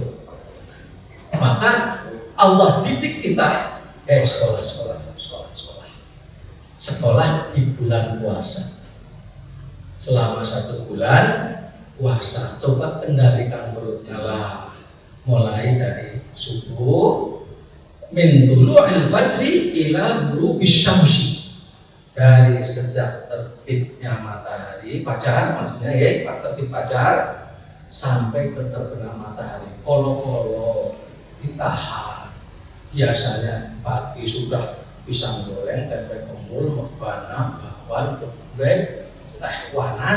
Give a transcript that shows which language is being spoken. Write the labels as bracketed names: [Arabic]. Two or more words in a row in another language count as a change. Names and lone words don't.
[Indonesian] Maka Allah didik kita, sekolah di bulan puasa. Selama 1 bulan puasa, coba kendalikan perutnya lah. Mulai dari subuh, [Arabic] من طلوع الفجر إلى غروب الشمس, [Indonesian] dari sejak terbitnya matahari fajar, maksudnya ya terbit fajar sampai ke terbenam matahari. Kolo-kolo ditahan. Biasanya pagi sudah pisang goreng, tempe kemul, mebana, bakwan, geprek, teh wanas.